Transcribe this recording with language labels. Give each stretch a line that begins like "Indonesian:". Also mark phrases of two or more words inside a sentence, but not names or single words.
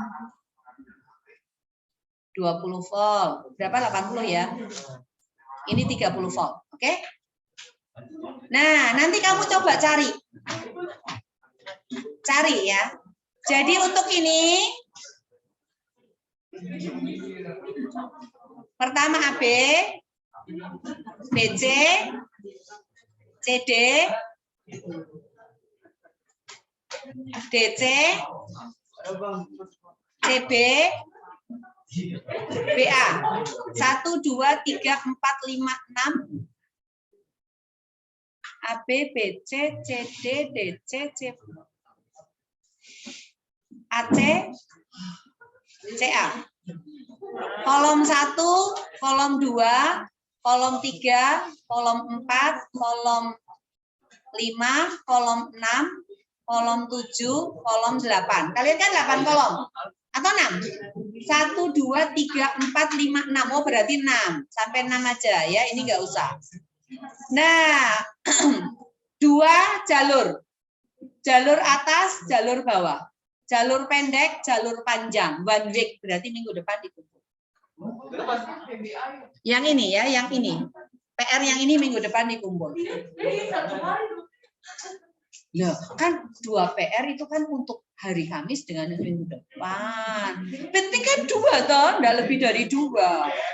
Indonesian: 20 volt. Berapa? 80 ya. Ini 30 volt. Oke? Nah, nanti kamu coba cari. Cari ya. Jadi untuk ini pertama AB, BC, CD, DC, CB, BA. 1, 2, 3, 4, 5, 6. AB, BC, CD, DC, CB. AC, CA. Kolom 1, kolom 2, kolom 3, kolom 4, kolom 5, kolom 6, kolom 7, kolom 8. Kalian kan 8 kolom? Atau 6? 1, 2, 3, 4, 5, 6. Oh, berarti 6. Sampai 6 aja ya, ini enggak usah. Nah, 2 jalur. Jalur atas, jalur bawah. Jalur pendek, jalur panjang.
English: One week,
Indonesian: berarti minggu depan dikumpul. Yang ini ya, yang ini. PR yang ini minggu depan dikumpul. Loh, kan 2 PR itu kan untuk hari Kamis dengan minggu depan. Penting kan 2 toh, enggak lebih dari 2.